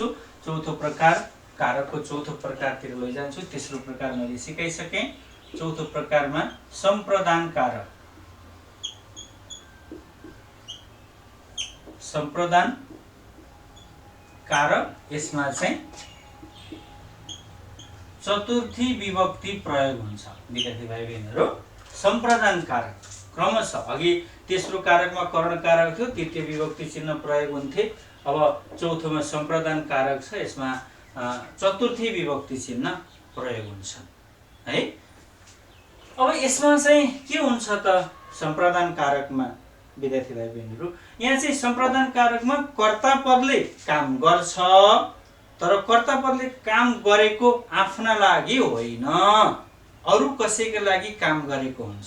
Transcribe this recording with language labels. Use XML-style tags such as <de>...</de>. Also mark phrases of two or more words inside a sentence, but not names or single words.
<ne>चौथो प्रकार, कारकको चौथो प्रकारतिर लैजान्छु। तेस्रो प्रकार मैले सिकाइसकेँ। चौथो प्रकारमा सम्प्रदान कारक, सम्प्रदान कारक, यसमा चाहिँ चतुर्थी विभक्ति प्रयोग हुन्छ। विद्यार्थी भाइ बहिनीहरू, सम्प्रदान कारक क्रमशः अघि तेस्रो कारकमा करण कारक थियो, तृतीय विभक्ति चिन्ह प्रयोग हुन्थे। अब चौथोमा सम्प्रदान कारक छ, यसमा चतुर्थी विभक्ति चिन्ह प्रयोग हुन्छ है। अब यसमा चाहिँ के हुन्छ त सम्प्रदान कारकमा विद्यार्थी भाइ बहिनीहरू, यहाँ चाहिँ सम्प्रदान कारकमा कर्तापदले काम गर्छ, तर कर्तापदले काम गरेको आफ्ना लागि होइन, अरू कसैका लागि काम गरेको हुन्छ।</ne>